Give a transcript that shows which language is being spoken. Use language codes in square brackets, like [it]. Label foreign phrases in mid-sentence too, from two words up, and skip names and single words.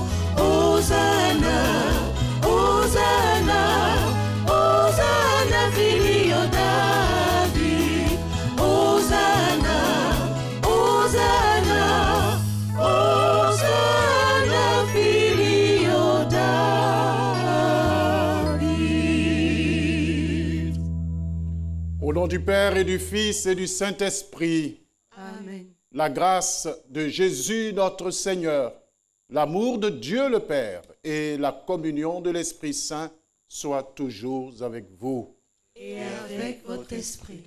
[la] Hosanna, Hosanna, Hosanna filio David. Hosanna, Hosanna, Hosanna filio David. [fr] Au nom du Père et du Fils et du Saint-Esprit, Amen. la grâce de Jésus notre Seigneur, l'amour de Dieu le Père et la communion de l'Esprit Saint soient toujours avec vous. Et avec votre esprit.